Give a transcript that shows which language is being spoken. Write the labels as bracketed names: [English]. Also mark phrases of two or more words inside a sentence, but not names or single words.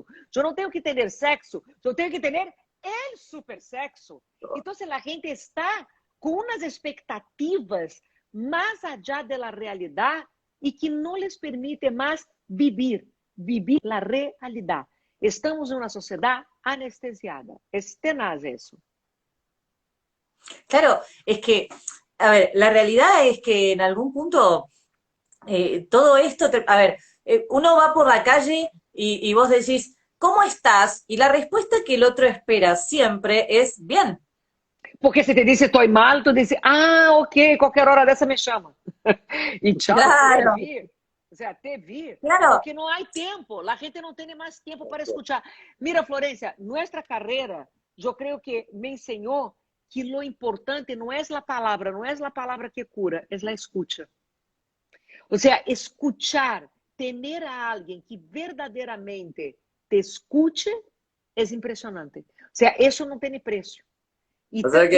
[Portuguese] Eu não tenho que ter sexo, eu tenho que ter o super sexo. Então, a gente está com umas expectativas mais allá da realidade e que não lhes permite mais viver a realidade. Estamos em uma sociedade anestesiada. É tenaz isso. [Spanish] Claro, es que, a ver, la realidad es que en algún punto todo esto, a ver, uno va por la calle y vos decís, ¿cómo estás? Y la respuesta que el otro espera siempre es bien. Porque se te dice estoy mal, tu dices, [Portuguese] ah, ok, qualquer hora dessa me chama. E tchau, Claro. [Spanish] te vi. O sea, te vi. Claro. [Portuguese] Porque não há tempo. A gente não tem mais tempo para escuchar. [Spanish] Mira, Florencia, nuestra carreira, [Portuguese] eu creio que me ensinou que [Spanish] lo importante no es la palabra, no es la palabra que cura, es la escucha. O sea, escuchar, tener a alguien que verdaderamente te escuche es impresionante. O sea, eso no tiene precio. Y, O sea